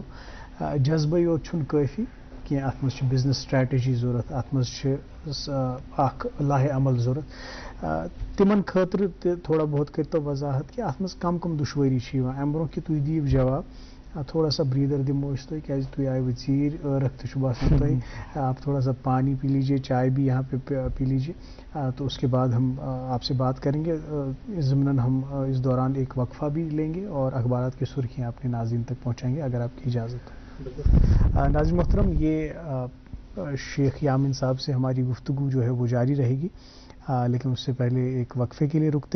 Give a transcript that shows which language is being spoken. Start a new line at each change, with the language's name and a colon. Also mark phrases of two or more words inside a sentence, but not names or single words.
Kashmiri: جذبے یوت چھُنہٕ کٲفی کینٛہہ اتھ منٛز چھِ
English: business strategy
Kashmiri: ضوٚرتھ اتھ منٛز چھِ اکھ لاہہِ عمل ضوٚرتھ تِمن خٲطرٕ تہِ تھوڑا بہت کٔرۍتو وضاحت کہِ اتھ منٛز کم کم دُشوٲری چھِ یِوان امہِ برونٛہہ کہِ تُہۍ دِیِو جواب تھوڑا سا بریدر دمو اس تھی کیازِ تُہۍ آئے ژیٖرۍ ٲرکھ تہِ چھُ باسان تۄہہِ
Urdu: آپ تھوڑا سا پانی پی لیجیے چائے بھی یہاں پہ پی لیجیے تو اس کے بعد ہم آپ سے بات کریں گے ضمناً ہم اس دوران ایک وقفہ بھی لیں گے اور اخبارات کی سرخیاں اپنے ناظرین تک پہنچائیں گے اگر آپ کی اجازت ہو. ناظرین محترم یہ شیخ یامن صاحب سے ہماری گفتگو جو ہے وہ جاری رہے گی لیکن اس سے پہلے ایک وقفے کے لیے رکتے ہیں.